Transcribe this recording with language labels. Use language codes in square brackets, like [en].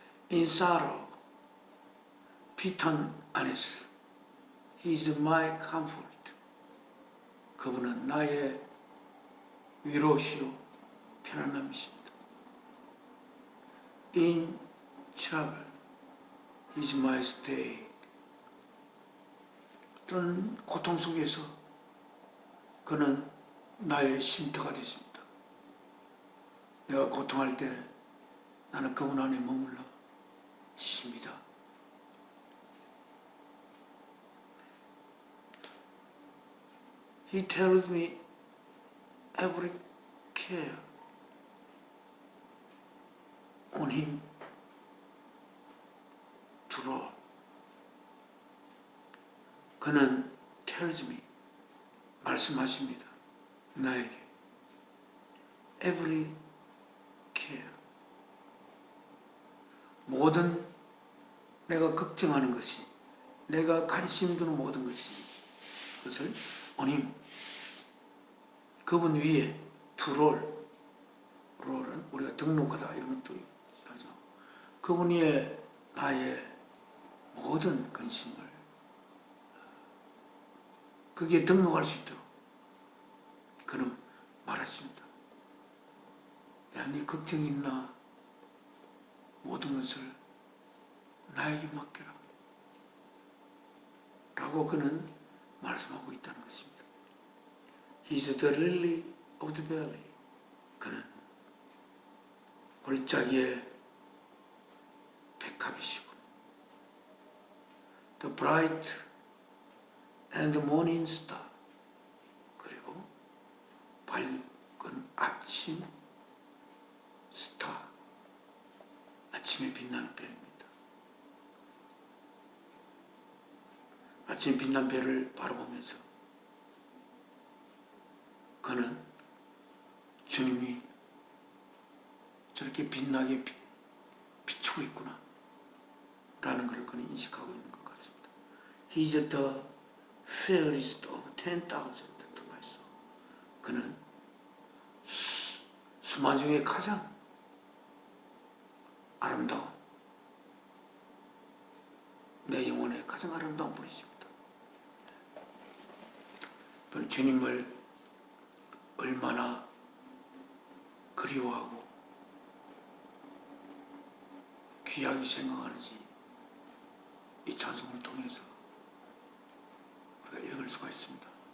[en] In sorrow, [ko] 비탄 안에서 [en] He is my comfort. [ko] 그분은 나의 위로시요 편안함이십니다. [en] In trouble, He is my stay. [ko] 어떤 고통 속에서 그는 나의 쉼터가 되십니다. 내가 고통할 때 나는 그분 안에 머물러 쉽니다. [en] He tells me every care on him to roll. [ko] 그는 [en] tells me, [ko] 말씀하십니다. 나에게 [en] every care, [ko] 모든 내가 걱정하는 것이, 내가 관심 두는 모든 것이, 그것을 [en] on him, [ko] 그분 위에 [en] to roll, [ko] roll은 우리가 등록하다 이런 것도 하죠. 그분 위에 나의 모든 근심을 거기에 등록할 수 있도록 그는 말했습니다. 야, 네 걱정이 있나? 모든 것을 나에게 맡겨라. 라고 그는 말씀하고 있다는 것입니다. [en] He is the lily of the valley. [ko] 그는 골짜기의 백합이시고 [en] The bright and the morning star. [ko] 그리고 밝은 아침 스타, 아침에 빛나는 별입니다. 아침에 빛난 별을 바라보면서 그는 주님이 저렇게 빛나게 비추고 있구나 라는 것을 그는 인식하고 있는 것 같습니다. [en] He is the fairest of 10,000 to my soul. [ko] 그는 수만 중에 가장 아름다운, 내 영혼에 가장 아름다운 분이십니다. 주님을 얼마나 그리워하고 귀하게 생각하는지 이 찬송을 통해서 우리가 읽을 수가 있습니다.